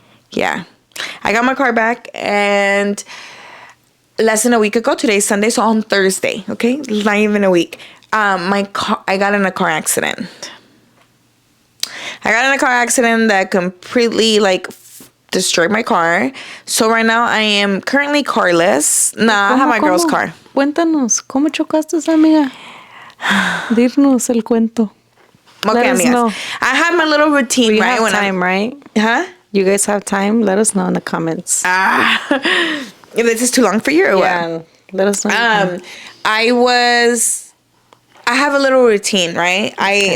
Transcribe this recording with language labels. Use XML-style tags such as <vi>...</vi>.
<en>Yeah, I got my car back, and less than a week ago, today's Sunday, so on Thursday, okay? Not even a week. I got in a car accident. I got in a car accident that completely, destroyed my car. So right now, I am currently carless. Nah, I have my girl's car.</en> <es>Cuéntanos, ¿cómo chocaste, amiga? Dirnos el cuento.</es> <en>Okay, amigas. I have my little routine, we right? have time, right? Huh? You guys have time? Let us know in the comments. If this is too long for you or what? Let us know. I have a little routine, right? Okay.</en>